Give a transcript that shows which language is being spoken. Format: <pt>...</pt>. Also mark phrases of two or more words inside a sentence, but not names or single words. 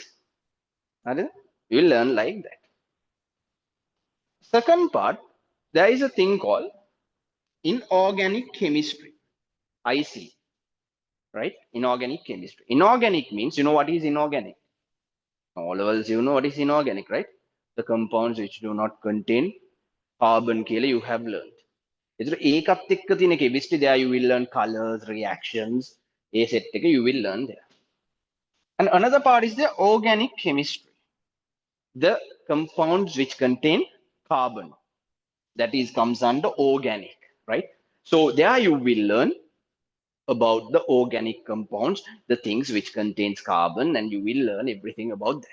<en>You will learn like that. Second part, there is a thing called inorganic chemistry, IC, right? Inorganic chemistry. Inorganic means, you know what is inorganic? All levels, you know what is inorganic, right? The compounds which do not contain carbon කියලා you have learned.</en> <si>ඒතර ඒකත් එක්ක තියෙන</si> <en>chemistry there you will learn colors, reactions. ඒ set එක you will learn there. And another part is the organic chemistry. The compounds which contain carbon. That is comes under organic, right? So there you will learn about the organic compounds, the things which contains carbon, and you will learn everything about that.</en>